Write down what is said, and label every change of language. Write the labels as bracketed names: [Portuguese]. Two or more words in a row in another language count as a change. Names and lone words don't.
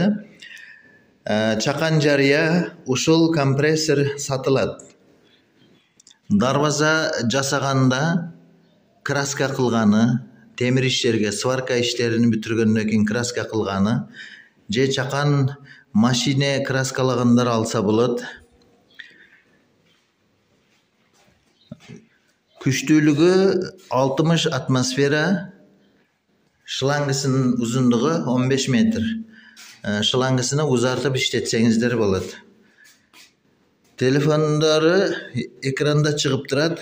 [Uzbek] Chaqan jariya usul kompressor sotiladi. Darvoza jasaganda kraska qilgani, temir ishlarga, svarka ishlarini bitirgandan keyin kraska qilgani, je chaqan mashina kraskalagandar alsa bo'ladi. [Kyrgyz] Күчтүүлүгү 60 атмосфера, шлангысынын узундугу 15 метр. Шлангысыны узартып иштетсеңиздер болот. Телефондору экранда чыгып турат.